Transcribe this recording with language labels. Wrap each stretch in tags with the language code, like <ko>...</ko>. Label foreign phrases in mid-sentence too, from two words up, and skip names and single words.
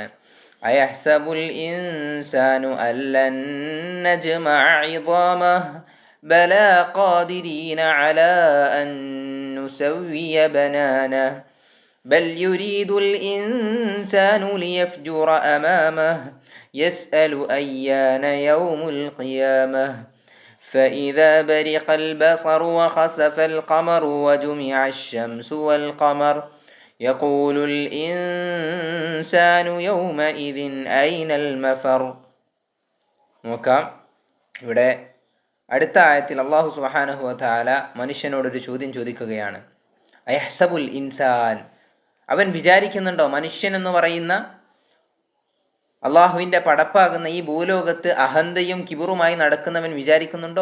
<ar>أيحسب الإنسان ألن نجمع عظامه بلى قادرين على أن نسوي بنانه بل يريد الإنسان ليفجر أمامه يسأل أيان يوم القيامة فإذا برق البصر وخسف القمر وجمع الشمس والقمر يقول الإنسان يومئذ أين المفر.</ar> <ml>നോക്കാം, ഇവിടെ അടുത്ത ആയത്തിൽ അല്ലാഹു</ml> <ar>سبحانه وتعالى</ar> <ml>മനുഷ്യനോടൊരു ചോദ്യം ചോദിക്കുകയാണ്.</ml> <ar>أيحسب الإنسان,</ar> <ml>അവൻ വിചാരിക്കുന്നുണ്ടോ, മനുഷ്യൻ എന്ന് പറയുന്ന അള്ളാഹുവിൻ്റെ പടപ്പാകുന്ന ഈ ഭൂലോകത്ത് അഹന്തയും കിബറുമായി നടക്കുന്നവൻ വിചാരിക്കുന്നുണ്ടോ?</ml>